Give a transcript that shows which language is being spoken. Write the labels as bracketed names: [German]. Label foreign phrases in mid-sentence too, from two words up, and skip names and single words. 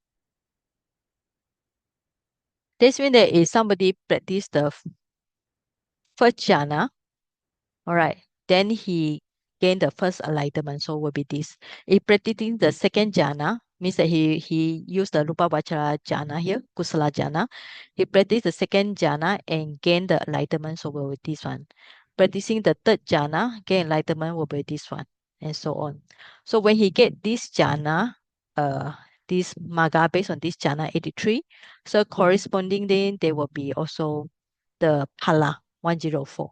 [English] This means that if somebody practice the first jhana, all right, then he gained the first enlightenment. So will be this. If practicing the second jhana, means that he used the [Pali] rupa vachara jhana [English] here, [Pali] kusala jhana. [English] He practiced the second jhana and gained the enlightenment. So will be this one. Practicing the third jhana, gain enlightenment will be this one, and so on. So when he get this jhana, this maga based on this jhana 83, so correspondingly there will be also the pala 104.